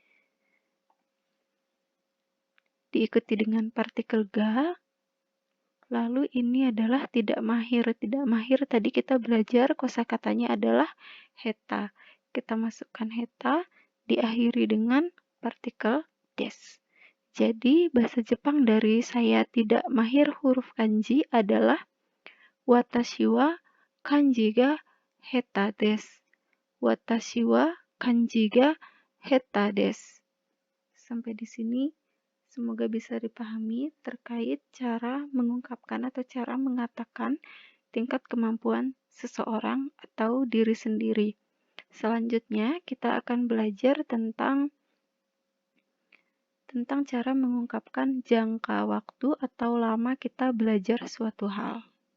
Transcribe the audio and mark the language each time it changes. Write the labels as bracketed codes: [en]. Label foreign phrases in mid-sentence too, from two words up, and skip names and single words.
[id] Diikuti dengan partikel ga, lalu ini adalah tidak mahir. Tidak mahir tadi kita belajar kosakatanya adalah heta. Kita masukkan heta, diakhiri dengan partikel des. Jadi bahasa Jepang dari saya tidak mahir huruf kanji adalah [ja] 私は漢字が下手です. 私は漢字が下手です. [id] Sampai di sini semoga bisa dipahami terkait cara mengungkapkan atau cara mengatakan tingkat kemampuan seseorang atau diri sendiri. Selanjutnya kita akan belajar tentang cara mengungkapkan jangka waktu atau lama kita belajar suatu hal.